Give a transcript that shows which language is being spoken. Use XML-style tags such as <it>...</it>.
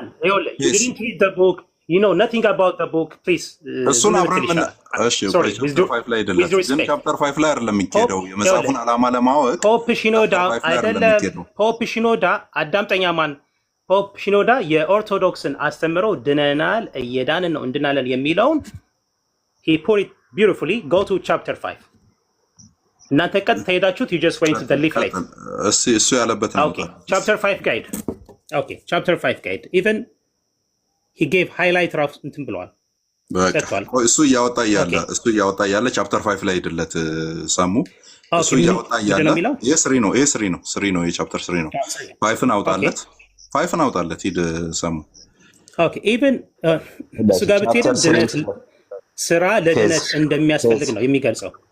<en>you didn't read the book you know nothing about the book please</en> <am>እሱን አብረን ምን እሺ ቻፕተር 5 ላይ አይደለም ግን ቻፕተር 5 ላይ አይደለም የሚሄደው የመጽሐፉን ዓላማ ለማወቅ ፖፕ ሽኖዳ አይደለም ፖፕ ሽኖዳ አዳምጠኛ ማን ፖፕ ሽኖዳ የኦርቶዶክስን አስተምሮ ድነናል እየዳንን ነው እንድናለን የሚለውን</am> <en>he put it beautifully go to chapter 5</en> <am>እናንተ ቀጥታ ሄዳችሁት</am> <en>you just went to the leaflet</en> <am>እሱ ያለበት ነው</am> <en>okay chapter 5 guide okay chapter 5 guide even he gave highlight</en> <am>ራፍ እንትን ብለዋል። እሱ እያወጣ ያለ ቻፕተር 5 ላይ አይደለት ሰሙ እሱ እያወጣ ያለ የስሪ ነው የቻፕተር 3 ነው 5ን አውጣለት ሂድ ሰሙ ኦኬ ኢቭን እሱ ጋር ብትሄድ ድነት ስራ ለድነት እንደሚያስፈልግ ነው የሚገልጸው።</am>